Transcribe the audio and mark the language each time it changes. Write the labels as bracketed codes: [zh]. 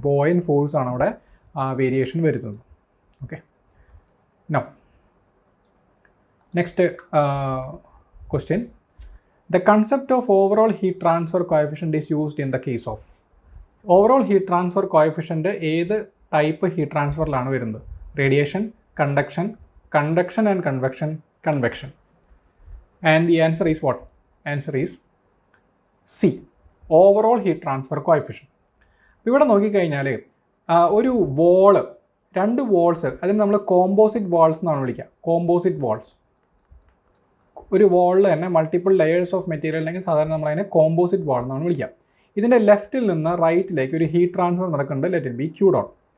[ml] ബോയൻ force ആണ് അവിടെ variation വരുത്തുന്നത്. [en] Okay, no next question, the concept of overall heat transfer coefficient is used in the case of. [ml] Overall heat transfer coefficient ഏത് type heat ട്രാൻസ്ഫറിലാണ് വരുന്നത്? Radiation, conduction, conduction and convection, convection. [en] And the answer is what? Answer is C, overall heat transfer coefficient. [ml] ഇവിടെ നോക്കിക്കഴിഞ്ഞാൽ ഒരു wall, രണ്ട് walls, അതിന് നമ്മൾ composite walls എന്നാണ് വിളിക്കുക. കോമ്പോസിറ്റ് വാൾസ്, ഒരു വാളിൽ തന്നെ മൾട്ടിപ്പിൾ ലെയേഴ്സ് ഓഫ് മെറ്റീരിയൽ അല്ലെങ്കിൽ സാധാരണ നമ്മളതിനെ കോമ്പോസിറ്റ് വാൾ എന്നാണ് വിളിക്കുക. ഇതിൻ്റെ ലെഫ്റ്റിൽ നിന്ന് റൈറ്റിലേക്ക് ഒരു ഹീറ്റ് ട്രാൻസ്ഫർ നടക്കുന്നുണ്ട്. [en] Let it be Q dot.